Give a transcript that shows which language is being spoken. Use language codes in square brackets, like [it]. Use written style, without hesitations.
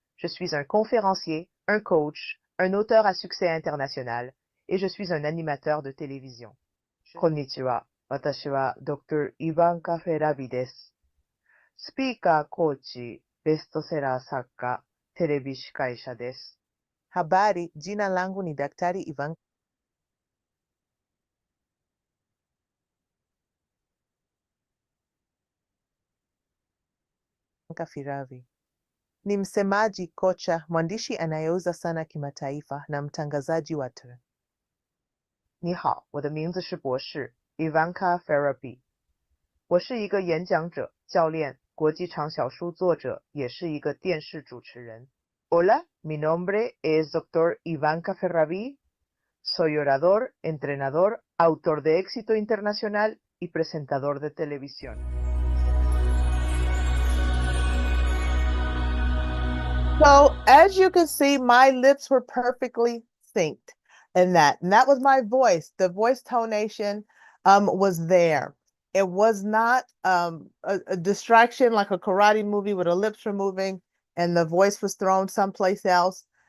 [fr] Je suis un conférencier, un coach, un auteur à succès international et je suis un animateur de télévision. [ja] Konnichiwa, watashi wa Dr. Ivanka Farabee desu. [en] Speaker, coach, bestseller [ja] 作家, テレビ司会者です. [sw] Habari, jina langu ni Daktari Ivanka Farabee. Ni msemaji, kocha, mwandishi anayeuza sana kimataifa na mtangazaji wa [zh] 你好，我的名字是博士 [sw] Ivanka Farabee。 [zh] 我是一个演讲者、教练、国际畅销书作者，也是一个电视主持人。 [es] Hola, mi nombre es Dr. Ivanka Farabee. Soy orador, entrenador, autor de éxito internacional y presentador de televisión. [en] So, as you can see, my lips were perfectly synced in that. And that was my voice. The voice tonation was there. It was not a distraction like a karate movie where the lips were moving and the voice was thrown someplace else.